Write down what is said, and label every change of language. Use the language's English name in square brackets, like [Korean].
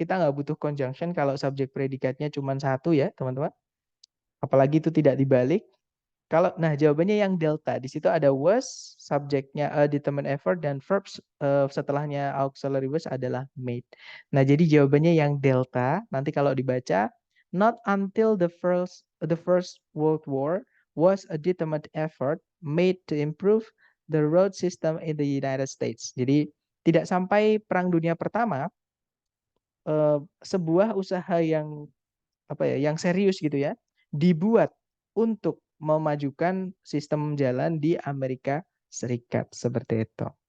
[Indonesian] Kita nggak butuh conjunction kalau subjek predikatnya cuma satu ya, teman-teman. Apalagi itu tidak dibalik. Nah jawabannya yang delta. Di situ ada was, subjeknya a determined effort, dan verbs setelahnya auxiliary was adalah made. Nah jadi jawabannya yang delta. Nanti kalau dibaca, [English] not until the first World War was a determined effort made to improve the road system in the United States. [Indonesian] Jadi tidak sampai Perang Dunia Pertama, sebuah usaha yang yang serius gitu ya, dibuat untuk memajukan sistem jalan di Amerika Serikat seperti itu.